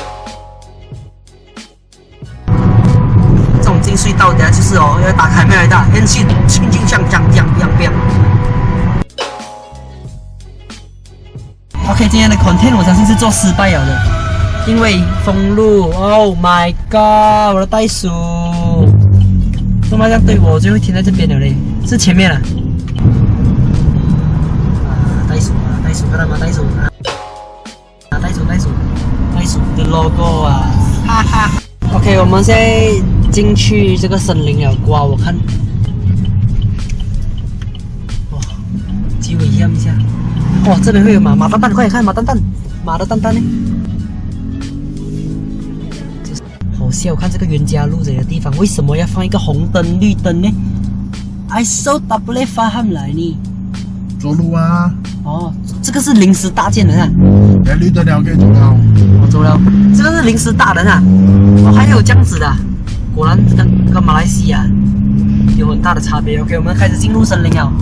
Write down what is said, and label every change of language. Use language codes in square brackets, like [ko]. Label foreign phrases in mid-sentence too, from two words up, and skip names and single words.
[zh] 进隧道，等下就是要打开没来的，很轻像这样。OK， 今天的 content 我相信是做失败了的，因为封路。 [en] Oh my god， [zh] 我的袋鼠，怎么这样对我，就会停在这边了嘞？是前面啊？袋鼠看到吗？袋鼠的 logo 啊，哈哈。OK， 我们现在进去这个森林了，刮我看，哇，极危险一下，哇，这边会有马蛋蛋，快点看马蛋蛋，马的蛋蛋呢？好笑，看这个袁家路这个地方，为什么要放一个红灯绿灯呢 ？ [en] I so double [zh] faham 来呢。走路啊。哦，这个是临时搭建的啊。绿灯了可以走了。我走了，这个是临时搭的啊。哦，还有这样子的，果然跟马来西亚有很大的差别。OK， 我们开始进入森林了。